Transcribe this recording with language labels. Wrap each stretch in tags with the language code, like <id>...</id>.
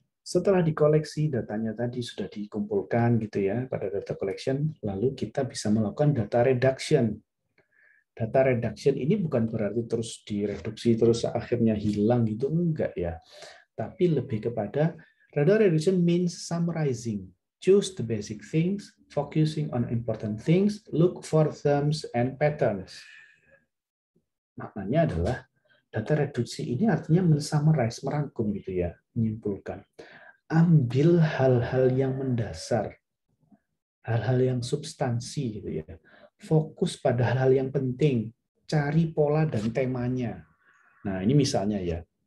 <id>Setelah dikoleksi, datanya tadi sudah dikumpulkan gitu ya pada data collection, lalu kita bisa melakukan data reduction. Data reduction ini bukan berarti terus direduksi terus akhirnya hilang gitu, enggak ya. Tapi lebih kepada</id> <en>data reduction means summarizing. Choose the basic things, focusing on important things, look for terms and patterns.</en> <id>Maknanya adalah data reduksi ini artinya mensummarize, merangkum gitu ya, menyimpulkan. Ambil hal-hal yang mendasar, hal-hal yang substansi gitu ya. Fokus pada hal-hal yang penting, cari pola dan temanya. Nah, ini misalnya ya.</id>